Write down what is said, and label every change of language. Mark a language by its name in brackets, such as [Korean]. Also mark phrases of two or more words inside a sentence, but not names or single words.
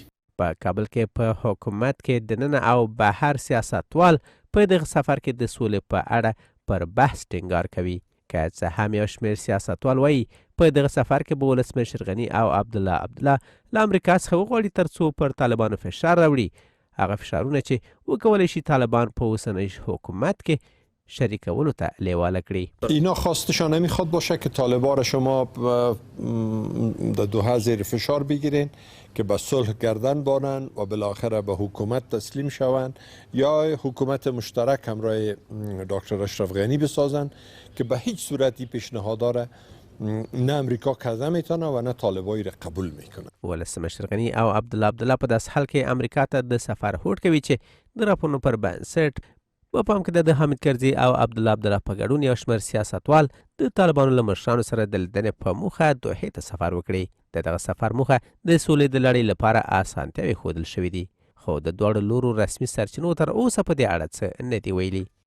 [Pashto] په کابل کې په حکومت کې دننه او بهر سیاستوال په دغه سفر کې د سولې په اړه پر بحث ټینګار کوي. که څه هم یو شمېر سیاستوال وایي په دغه سفر کې به ولسمشر غني او عبدالله له امریکا څخه وغواړي ترڅو پر طالبانو فشار راوړي، هغه فشارونه چې وکولی شي طالبان په اوسنی حکومت کې شریکولو ته لیواله کړي. [Persian] اینا خواستشان نمیخواد باشه که طالبان را شما در دوحه زیر فشار بگیرین که به صلح گردن بانن و بالاخره به حکومت تسلیم شوند یا حکومت مشترک همراه دکتر اشرف غنی بسازن که به هیچ صورتی پیشنهاد داره نه امریکا کذا میتونه و نه طالبایی را قبول میکنه. [Pashto] ولسمشر غني او عبدالله په داس حال کې امریکا ته د سفر هوډ کوي چې د راپورونو پر بنسټ په پام کې د حامد کرزي او عبدالله په ګډون یو شمېر سیاستوال د طالبانو له مشرانو سره د لیدنې په موخه دوحې ته سفر وکړي. د دغه سفر موخه د سولې د لړۍ لپاره اسانتیاوې ښودل شوي دي، خو د دواړو لورو رسمي سرچینو تر اوسه په دې اړه څه نه دي ویلي.